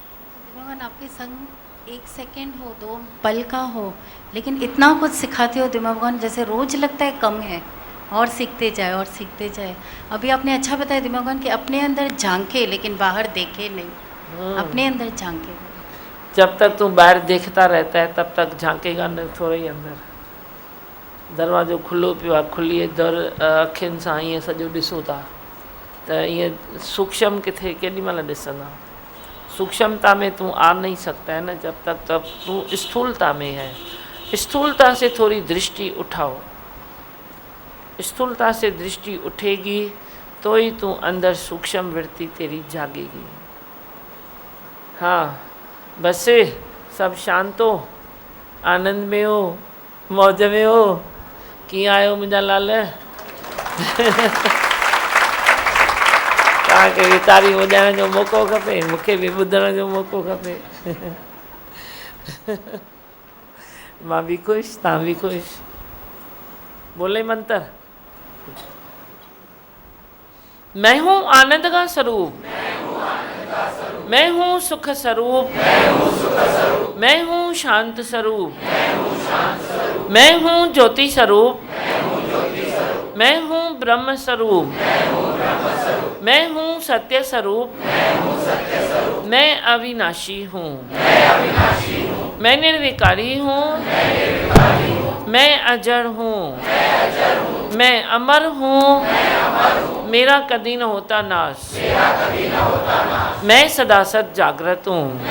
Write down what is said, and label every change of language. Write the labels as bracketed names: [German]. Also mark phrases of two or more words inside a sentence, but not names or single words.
[Hindi] भगवान आपके संग 1 सेकंड हो, 2 पल का हो, लेकिन इतना कुछ सिखाते हो दिमाग भगवान, जैसे रोज लगता है कम है और सीखते जाए और सीखते जाए। अभी आपने अच्छा बताया दिमाग भगवान कि अपने अंदर झांके लेकिन बाहर देखे नहीं, अपने अंदर झांके। जब तक तू बाहर देखता रहता है तब तक झांकेगा न थोड़े ही अंदर। [Sindhi] दरवाज़ो खुलो पियो आहे, खुली दर अखियुनि सां ईअं सॼो ॾिसो था त ईअं सूक्ष्म किथे केॾी महिल ॾिसंदा। [Hindi] सूक्ष्मता में तू आ नहीं सकता है ना जब तक तब तू स्थूलता में है। स्थूलता से थोड़ी दृष्टि उठाओ, स्थूलता से दृष्टि उठेगी तो ही तू अंदर सूक्ष्म वृत्ति तेरी जागेगी। हाँ बस सब शांत हो, आनंद में हो, मौज में हो। [Sindhi] कीअं आयो मुंहिंजा लाल? तव्हांखे बि तारी वॼाइण जो मौक़ो खपे, मूंखे बि ॿुधण जो मौक़ो खपे। मां भी खुश, तव्हां भी खुश। [Hindi] बोले मंत्र, मैं हूँ आनंद का स्वरूप, मैं हूँ सुख स्वरूप, मैं हूँ शांत स्वरूप, मैं हूँ ज्योति स्वरूप, मैं हूँ ब्रह्म स्वरूप, मैं हूँ सत्य स्वरूप, मैं अविनाशी हूँ, मैं निर्विकारी हूँ, मैं अजर हूँ, मैं अमर हूँ, मेरा कभी न होता नाश, मैं सदा सद जागृत हूँ।